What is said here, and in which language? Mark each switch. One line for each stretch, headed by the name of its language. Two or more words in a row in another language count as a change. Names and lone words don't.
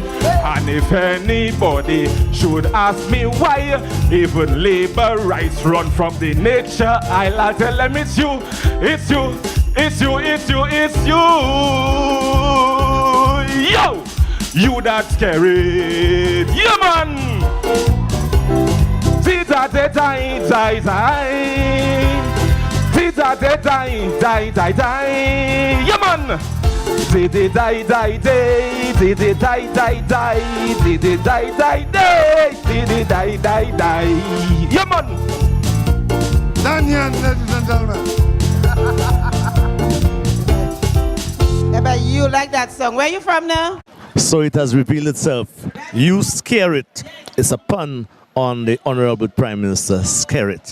English: And if anybody should ask me why even labor rights run from the nature, I'll tell them it's you, it's you, it's you, it's you, it's you. Yo! You that scary. Yeah, man! Tita-te-tai, tai-tai. Tita-te-tai, tai-tai-tai. Yeah, man! Di-di-dai-dai-day, di-di-dai-dai-dai, di-di-dai-dai-day, di-di-dai-dai-dai. Yeah, man! Danian, ladies and gentlemen. Yeah, but you like that song. Where you from now? So it has revealed itself. You scare it. It's a pun on the Honorable Prime Minister, scare it.